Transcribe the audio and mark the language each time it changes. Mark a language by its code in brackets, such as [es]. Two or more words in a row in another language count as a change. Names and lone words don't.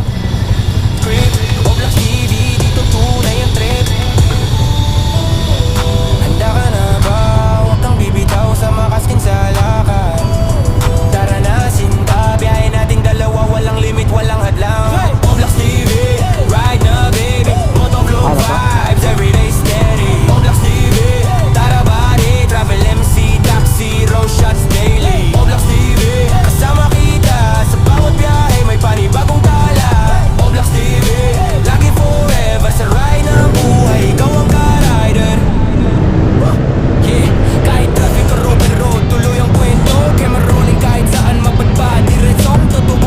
[tl] Oblak TV, dito tunay ang trip. Handa ka na ba? Huwag kang bibitaw sa makaskin sa lakad. Tara na, sinta, biyahe nating dalawa, walang limit, walang hadlang. [en] Oblak TV, ride na baby, motovlog vibes, everyday steady. Oblak TV, tara body, travel MC, taxi, road shots daily. Oblak TV, [tl] kasama kita, sa bawat biyahe may panibagong tala. Oblak TV, lagi forever sa ride ng buhay, ikaw ang ka-rider. Yeah, kahit traffic o [en] open road, [tl] tuloy ang kwento. [en] Camera rolling [tl] kahit saan mapadpad, diretsong totoo.